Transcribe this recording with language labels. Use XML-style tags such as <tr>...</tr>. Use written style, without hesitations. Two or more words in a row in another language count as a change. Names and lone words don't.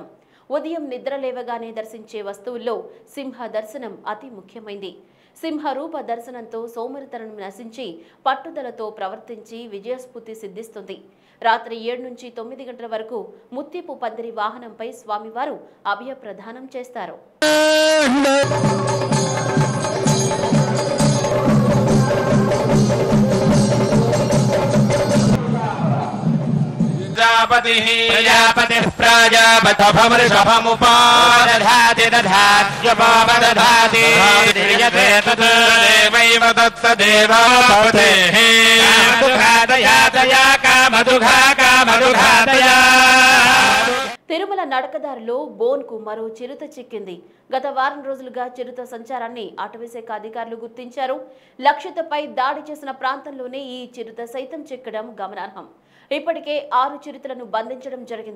<te>ఉదయం నిద్ర లేవగానే దర్శించే వస్తువుల్లో సింహ దర్శనం అతి ముఖ్యమైంది. సింహ రూప దర్శనంతో సోమరితనం నశించి పట్టుదలతో ప్రవర్తించి విజయస్ఫూర్తి సిద్ధిస్తుంది. రాత్రి 7 నుంచి 9 గంటల వరకు ముత్తిపు పందిరి వాహనంపై స్వామివారు అభయ ప్రదానం చేస్తారు.</te> <sa>प्रजापतिः प्रजापतिर्भवृषभमुपादधाति दधात्युपदधाति दीयते तत् देवैव दत्तदेवापतेः कामदुघातया कामदुघातया.</sa> <te>తిరుమల నడకదారిలో బోన్ కు మరో చిరుత చిక్కింది. గత వారం రోజులుగా చిరుత సంచారాన్ని అటవీశాఖ అధికారులు గుర్తించారు. లక్షితపై దాడి చేసిన ప్రాంతంలోనే ఈ చిరుత సైతం చిక్కడం గమనార్హం. ఇప్పటికే 6 చిరుతలను బంధించడం జరిగింది.</te>